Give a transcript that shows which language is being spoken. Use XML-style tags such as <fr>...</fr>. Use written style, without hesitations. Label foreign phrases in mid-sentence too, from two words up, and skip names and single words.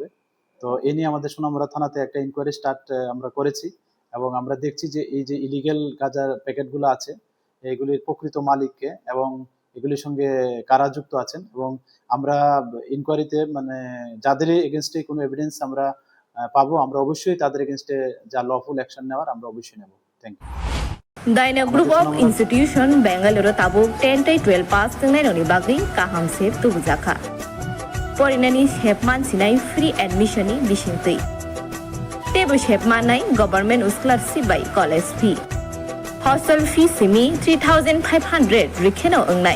<bn>তো এ নিয়ে আমাদের সোনামুড়া থানাতে একটা</bn> <en>inquiry start</en> <bn>আমরা করেছি এবং আমরা দেখছি যে এই যে ইলিগেল গাঁজার প্যাকেটগুলো আছে এগুলির প্রকৃত মালিককে এবং এগুলির সঙ্গে কারা যুক্ত আছেন এবং আমরা ইনকোয়ারিতে মানে যাদের এগেনস্টে কোনো এভিডেন্স আমরা পাবো আমরা অবশ্যই তাদের এগেনস্টে যা</bn> <en>lawful action</en> <bn>নেওয়ার আমরা অবশ্যই নেব।</bn> <en>Thank you.</en> <trp>Daina Group of Institution Bangalore tabuk 10-12 pass tengnai bagri kaham sep tubujaka. Porinani shepman sinai</trp> <en>free admission</en> <trp>ni bisingtui. Tebu shepman nai</trp> <en>government scholarship by college fee. Hostel fee</en> <trp>simi 3,500 rikheno ongnai.</trp>